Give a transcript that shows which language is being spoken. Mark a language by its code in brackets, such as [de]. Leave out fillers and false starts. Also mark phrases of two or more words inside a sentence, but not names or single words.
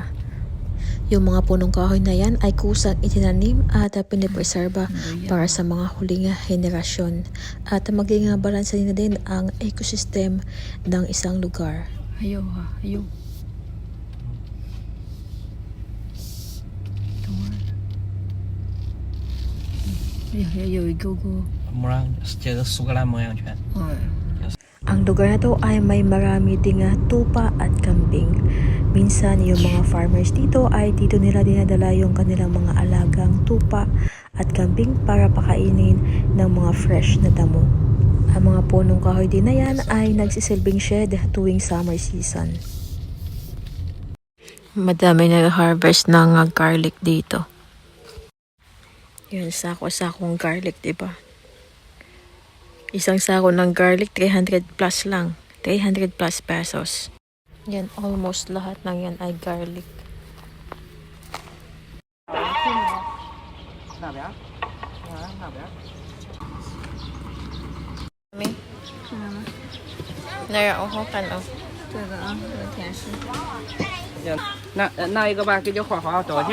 [tl] Yung mga punong kahoy na yan ay kusang itinanim at pinipreserba para sa mga huling henerasyon at maging balansa na din ang ecosystem ng isang lugar. Ayaw ha, ayaw. Ayaw, go. [zh] 模样这个苏格兰模样犬。 [tl] Ang lugar na to ay may marami ding tupa at kambing. Minsan, yung mga farmers dito ay dito nila dinadala yung kanilang mga alagang tupa at kambing para pakainin ng mga fresh na damo. Ang mga punong kahoy din na yan ay nagsisilbing shed tuwing [en] summer season. [tl] Madami nag-harvest ng garlic dito. Yun, sako-sakong garlic, diba? Isang sako ng garlic, 300 plus lang. 300 plus pesos. Yan, almost lahat ng yan ay garlic. [zh] 那一个吧，给你画画多少钱？